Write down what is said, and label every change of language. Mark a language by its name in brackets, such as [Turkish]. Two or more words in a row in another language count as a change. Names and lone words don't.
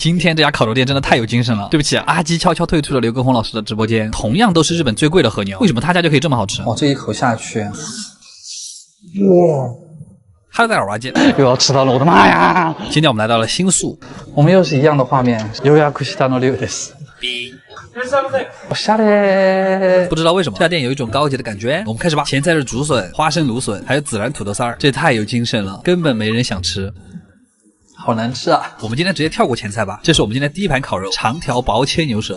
[Chinese] 今天这家烤肉店真的太有精神了。对不起，阿基悄悄退出了刘畊宏老师的直播间。同样都是日本最贵的和牛，为什么他家就可以这么好吃？哇，这一口下去，哇！哈喽，大家好，我是阿基，又要吃到了，我的妈呀！今天我们来到了新宿，我们又是一样的画面。 [Japanese] 予約したの龍です。 [Chinese] 我下来，不知道为什么这家店有一种高级的感觉。我们开始吧。前菜是竹笋、花生芦笋，还有孜然土豆丝儿，这太有精神了，根本没人想吃。好难吃啊！我们今天直接跳过前菜吧。这是我们今天第一盘烤肉，长条薄切牛舌。